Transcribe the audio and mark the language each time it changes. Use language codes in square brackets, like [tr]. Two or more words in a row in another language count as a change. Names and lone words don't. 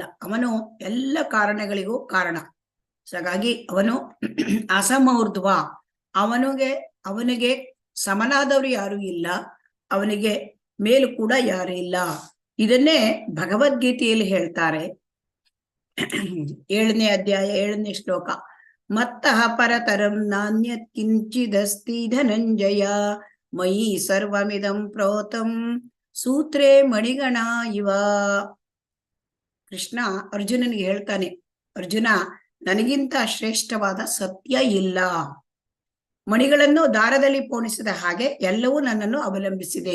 [kn] ಅವನು ಎಲ್ಲ ಕಾರಣಗಳಿಗೂ ಕಾರಣ. ಹಾಗಾಗಿ ಅವನು ಅಸಮೂರ್ಧ್ವ. ಅವನಿಗೆ ಸಮನಾದವರು ಯಾರು ಇಲ್ಲ, ಅವನಿಗೆ ಮೇಲೂ ಕೂಡ ಯಾರು ಇಲ್ಲ. ಇದನ್ನೇ ಭಗವದ್ಗೀತೆಯಲ್ಲಿ ಹೇಳ್ತಾರೆ. 7ನೇ ಅಧ್ಯಾಯ 7ನೇ ಶ್ಲೋಕ. [sa] ಮತ್ತಃ ಪರತರಂ ನಾನ್ಯತ್ ಕಿಂಚಿದಸ್ತಿ ಧನಂಜಯ ಮಯಿ ಸರ್ವಮಿದಂ ಪ್ರೋತಂ ಸೂತ್ರೇ ಮಣಿಗಣ ಇವ. [kn] ಕೃಷ್ಣ ಅರ್ಜುನನಿಗೆ ಹೇಳ್ತಾನೆ, ಅರ್ಜುನ, ನನಗಿಂತ ಶ್ರೇಷ್ಠವಾದ ಸತ್ಯ ಇಲ್ಲ. ಮಣಿಗಳನ್ನು ದಾರದಲ್ಲಿ ಪೋಣಿಸಿದ ಹಾಗೆ ಎಲ್ಲವೂ ನನ್ನನ್ನು ಅವಲಂಬಿಸಿದೆ.